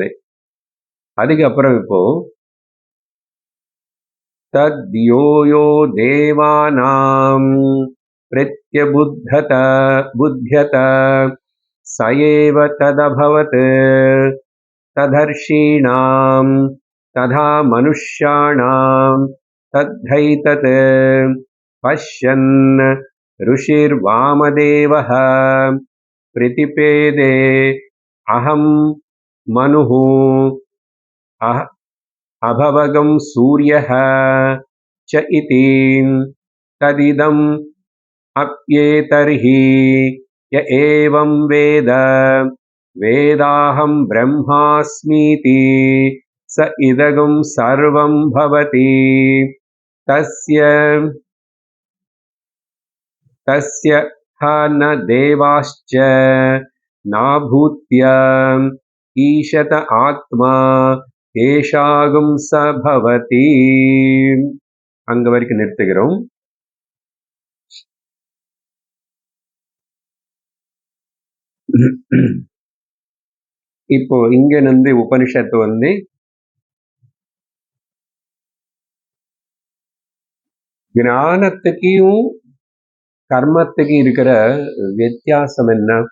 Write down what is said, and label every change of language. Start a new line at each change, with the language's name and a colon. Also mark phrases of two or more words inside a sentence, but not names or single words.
Tamil: அதுக்கப்புறம் இப்போ
Sanskrit: तद् यो यो देवानां प्रत्यबुध्यत स एव तदभवत् तथर्षीणाम् तथा मनुष्याणां तद्धैतत् पश्यन् ऋषिर्वामदेवः प्रतिपेदे अहं मनुः अभवगं सूर्यः च इति तदिदम् अप्येतर्हि य एवं वेद वेदाहं ब्रह्मास्मीति स इदगुं सर्वं भवति तस्य ह न देवाश्च नाभूत्य ईशत आत्मा एषाꣳ स भवति.
Tamil: அங்க வரைக்கும் நிறுத்துகிறோம். இப்போ இங்க இருந்து உபனிஷத்து வந்து ஞானத்துக்கும் கர்மத்துக்கு இருக்கிற வித்தியாசம் என்ன?